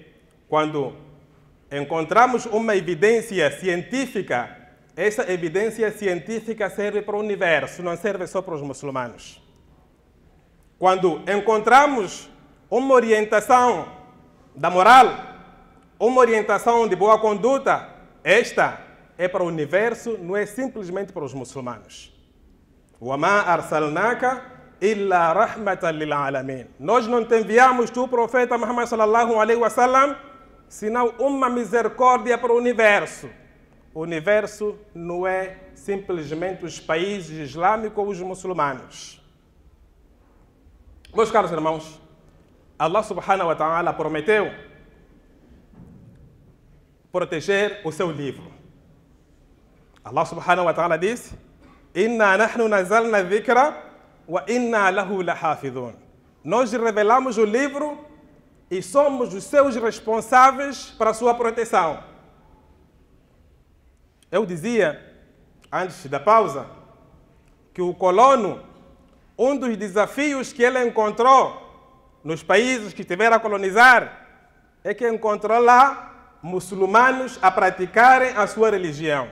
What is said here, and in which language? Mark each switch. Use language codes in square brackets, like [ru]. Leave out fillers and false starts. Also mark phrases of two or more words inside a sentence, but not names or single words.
[pt] Quando encontramos uma evidência científica, essa evidência científica serve para o universo, não serve só para os muçulmanos. Quando encontramos uma orientação da moral, uma orientação de boa conduta, esta é para o universo, não é simplesmente para os muçulmanos. [ar] وَمَا أَرْسَلْنَاكَ إِلَّا رَحْمَةً لِلْعَالَمِينَ. [pt] Nós não te enviamos tu, profeta Muhammad [ar] صلى الله عليه وسلم, [pt] senão uma misericórdia para o universo. O universo não é simplesmente os países islâmicos ou os muçulmanos. Meus caros irmãos, Allah [ar] سبحانه وتعالى [pt] prometeu proteger o seu livro. [ar] الله سبحانه وتعالى disse: إنا نحن نزلنا الذكر وإنا له لحافظون. [pt] Nós revelamos o livro e somos os seus responsáveis para a sua proteção. Eu dizia, antes da pausa, que o colono, um dos desafios que ele encontrou nos países que estiveram a colonizar, é que encontrou lá muçulmanos a praticarem a sua religião.